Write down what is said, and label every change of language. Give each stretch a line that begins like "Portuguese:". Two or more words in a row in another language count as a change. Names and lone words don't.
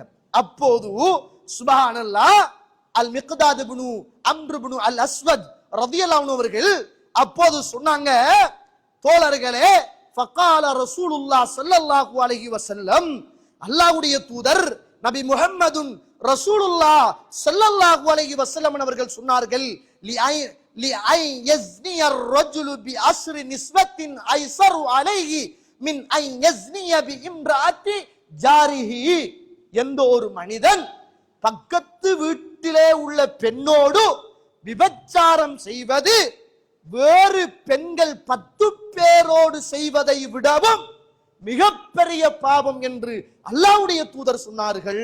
Tamil: அப்போது சுப்ஹானல்லாஹ், அல் மிக்தாத் இப்னு அம்ர் இப்னு அல் அஸ்வத்
Arabic: رضي الله عنه
Tamil: அவர்கள் அப்போது சொன்னாங்க, தோழர்களே,
Arabic: فقال رسول الله صلى الله عليه وسلم,
Tamil: அல்லாஹ்வுடைய தூதர் நபி
Arabic: محمد رسول الله صلى الله عليه وسلم
Tamil: அவர்கள் சொன்னார்கள்,
Arabic: لأن يزني الرجل بعشر نسوة أيسر عليه من أن يزني بامرأة جاره.
Tamil: எந்த ஒரு மனிதன் பக்கத்து வீட்டிலே உள்ள பெண்ணோடு விபச்சாரம் செய்வது வேறு பெண்கள் 10 பேரோடு செய்வதை விடவும் மிகப்பெரிய பாவம் என்று அல்லாஹ்வுடைய தூதர் சொன்னார்கள்.